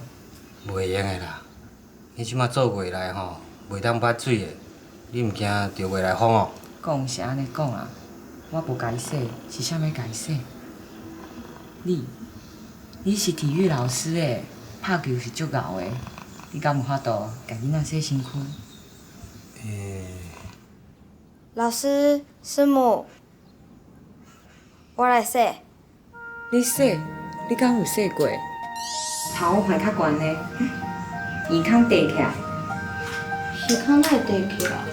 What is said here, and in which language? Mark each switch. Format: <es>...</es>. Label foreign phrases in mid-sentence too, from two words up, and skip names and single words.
<nan>袂用的啦，你即马做月来吼，袂当捌水的，你毋惊着月来风哦？讲是安尼讲啊，我无家己洗，是啥物家己洗？你是体育老师的，拍球是足牛的，你敢有法度教囡仔洗身躯？老师、师母，我来洗。你洗？你敢有洗过？头排较悬呢，耳孔低起来。耳孔哪会低起来？</nan>